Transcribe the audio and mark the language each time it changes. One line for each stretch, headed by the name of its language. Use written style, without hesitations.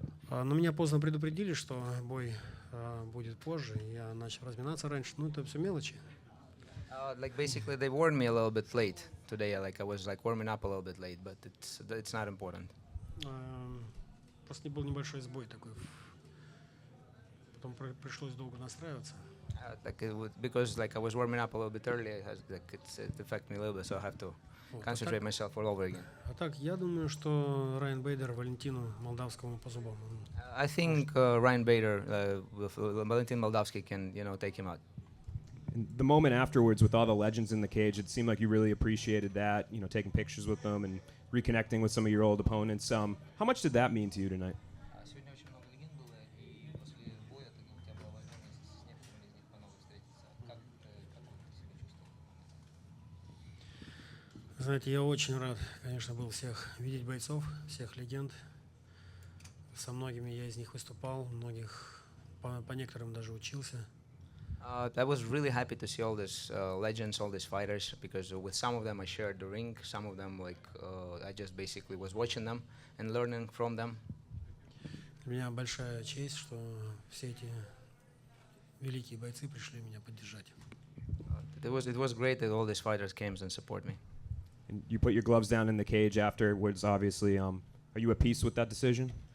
Russian: Но меня поздно предупредили, что бой будет позже. Я начал разминаться раньше. Ну, это все мелочи.
English: Like basically, they warned me a little bit late today. Like I was like warming up a little bit late, but it's not important.
Russian: Просто был небольшой сбой такой. Потом пришлось долго настраиваться.
English: Because like I was warming up a little bit early, it affected me a little bit, so I have to concentrate myself all over again.
Russian: А так, я думаю, что Райан Бейдер Валентину Молдавскому по зубам.
English: I think Ryan Bader, Valentin Moldavsky can, take him out. And the moment afterwards with all the legends in the cage, it seemed like you really appreciated that, taking pictures with them and reconnecting with some of your old opponents. How much did that mean to you tonight?
Russian: Знаете, я очень рад, конечно, был всех видеть бойцов, всех легенд. Со многими я из них выступал, многих по некоторым даже учился.
English: I was really happy to see all these legends, all these fighters, because with some of them I shared the ring, some of them I just basically was watching them and learning from them.
Russian: Для меня большая честь, что все эти великие бойцы пришли меня поддержать.
English: It was great that all these fighters came and support me. And you put your gloves down in the cage afterwards, obviously. Are you at peace with that decision?